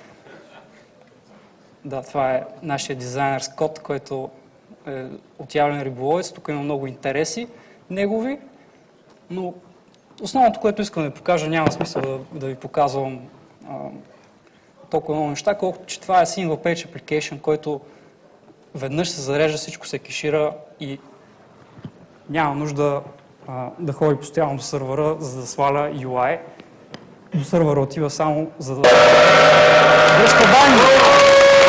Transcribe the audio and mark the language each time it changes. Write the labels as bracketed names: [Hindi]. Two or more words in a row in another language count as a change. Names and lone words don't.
[Bulgarian] Да, това е нашия дизайнер Скот, който е отявлен риболовец. Тук има много интереси негови, но основното, което искам да ви покажа, няма смисъл да ви показвам толкова много неща, колкото че това е [English] single page application, [Bulgarian] който веднъж се зарежда, всичко се кешира и няма нужда да ходи постоянно до сървъра, за да сваля UI. До сървъра отива само за да връща данни.